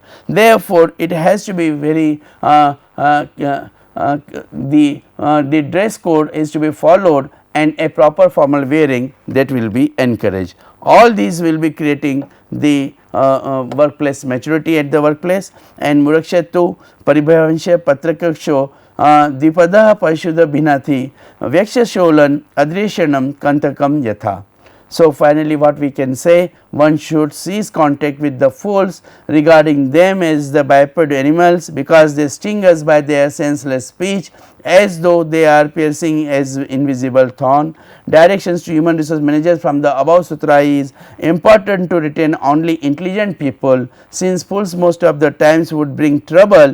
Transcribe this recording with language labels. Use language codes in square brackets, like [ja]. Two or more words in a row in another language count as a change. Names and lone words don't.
[en] Therefore, it has to be very the dress code is to be followed, and a proper formal wearing that will be encouraged. All these will be creating the workplace maturity at the workplace. [sa] And Murakshatu Paribhavansha Patrakaksho Dipada Parishuddha Bhinathi Vyakshasholan Adreshanam Kantakam Yatha. [en] So, finally, what we can say, one should cease contact with the fools, regarding them as the biped animals, because they sting us by their senseless speech as though they are piercing as invisible thorn. Directions to human resource managers from the above sutra is: important to retain only intelligent people, since fools most of the times would bring trouble.